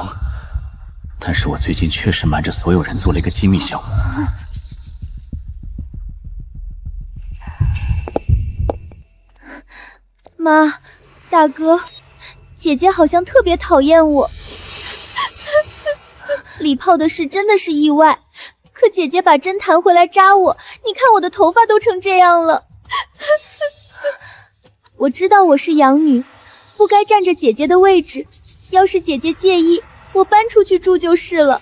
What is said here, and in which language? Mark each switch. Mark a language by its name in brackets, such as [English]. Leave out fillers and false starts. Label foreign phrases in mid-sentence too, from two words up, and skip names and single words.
[Chinese] 但是我最近確實瞞着所有人做了一個機密項目。媽，大哥，姐姐好像特別討厭我。禮炮的事真的是意外，可姐姐把針彈回來扎我，你看我的頭髮都成這樣了。我知道我是養女，不該佔着姐姐的位置，要是姐姐介意，我搬出去住就是了。